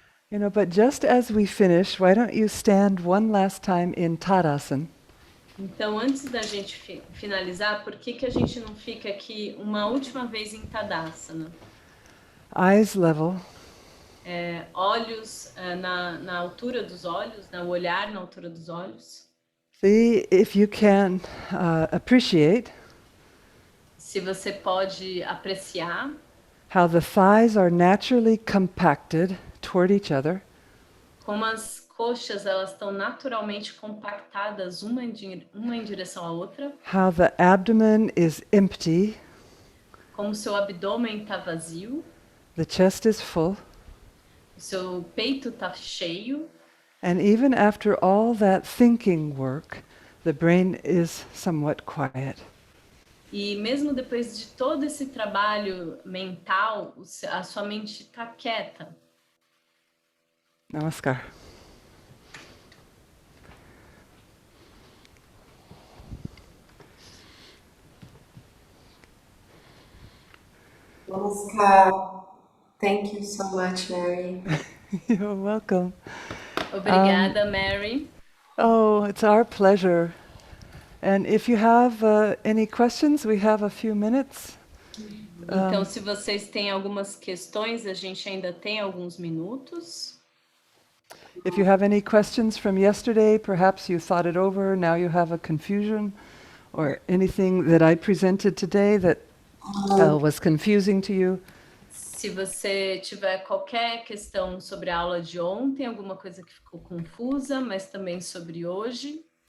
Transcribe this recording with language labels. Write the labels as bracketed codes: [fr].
[en] You know, but just as we finish, why don't you stand one last time in Tadasana? [pt] Então, antes da gente finalizar, por que a gente não fica aqui uma última vez em Tadasana? [en] Eyes level. [pt] Olhos na altura dos olhos, o olhar na altura dos olhos. [en] See if you can appreciate [pt] Se você pode apreciar [en] how the thighs are naturally compacted toward each other, [pt] como as coxas elas estão naturalmente compactadas uma em direção à outra, [en] how the abdomen is empty, [pt] como seu abdômen está vazio, [en] the chest is full, [pt] o seu peito está cheio, [en] and even after all that thinking work, the brain is somewhat quiet. [pt] e mesmo depois de todo esse trabalho mental, a sua mente está quieta. [en] Namaskar. Namaskar. Thank you so much, Mary. You're welcome. [pt] Obrigada, Mary. [en] Oh, it's our pleasure. And if you have any questions, we have a few minutes. [pt] Então, se vocês têm algumas questões, a gente ainda tem alguns minutos. [en] If you have any questions from yesterday, perhaps you thought it over, now you have a confusion, or anything that I presented today that was confusing to you. [pt] Se você tiver qualquer questão sobre a aula de ontem, alguma coisa que ficou confusa, mas também sobre hoje.